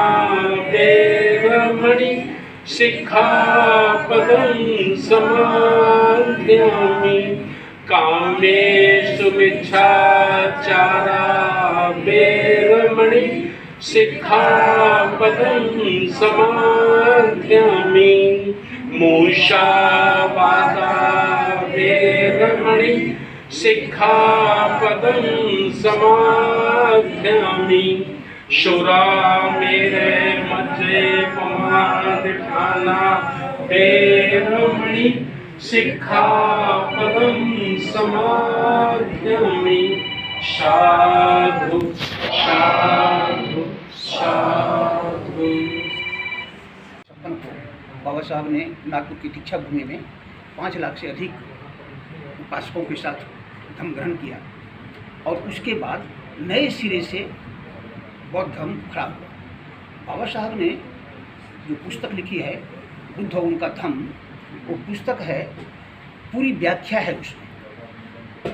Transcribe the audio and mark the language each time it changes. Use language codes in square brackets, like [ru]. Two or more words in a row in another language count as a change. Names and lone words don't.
[pi] वेरमणि सिक्खापदं समाध्यामि कामेषु मिच्छाचारा वेरमणि सिक्खापदं समाध्यामि मूषावादा वेरमणि सिक्खापदं समाध्यामि शुरा मेरे मजे पमादिठाना वेरमणि सिक्खापदं समाध्यामि साधु साधु साधु। [hi] बाबा साहब ने नागपुर की दीक्षा भूमि में 5 लाख से अधिक उपासकों के साथ धर्म ग्रहण किया और उसके बाद नए सिरे से बौद्ध धर्म खड़ा हुआ। बाबा साहब ने जो पुस्तक लिखी है बुद्ध और उनका धम्म, वो पुस्तक है, पूरी व्याख्या है उसमें।